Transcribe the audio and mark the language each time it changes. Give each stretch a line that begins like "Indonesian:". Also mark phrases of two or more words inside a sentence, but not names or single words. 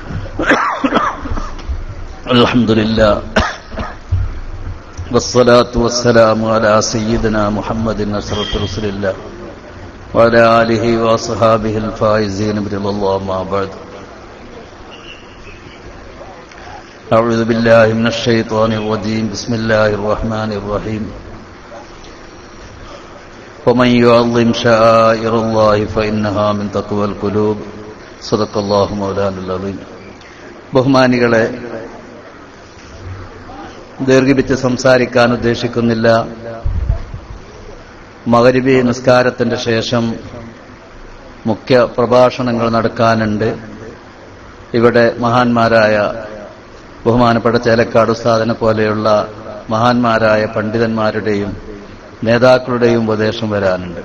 Arabic: الحمد لله والصلاة والسلام على سيدنا محمد أشرف رسول الله وعلى آله وأصحابه الفائزين برضى الله أما بعد. أعوذ بالله من الشيطان الرجيم. بسم الله الرحمن الرحيم. ومن يعظم شعائر الله فإنها من تقوى القلوب. صدق الله مولانا العظيم.
Malayalam: ബഹുമാനികളെ, ദീർഘിപ്പിച്ച് സംസാരിക്കാൻ ഉദ്ദേശിക്കുന്നില്ല. മഗ്‌രിബി നിസ്കാരത്തിന്റെ ശേഷം മുഖ്യ പ്രഭാഷണങ്ങൾ നടക്കാനുണ്ട്. ഇവിടെ മഹാന്മാരായ ബഹുമാനപ്പെട്ട ചേലക്കാട് ഉസ്താദിനെ പോലെയുള്ള മഹാന്മാരായ പണ്ഡിതന്മാരുടെയും നേതാക്കളുടെയും ഉപദേശം വരാനുണ്ട്.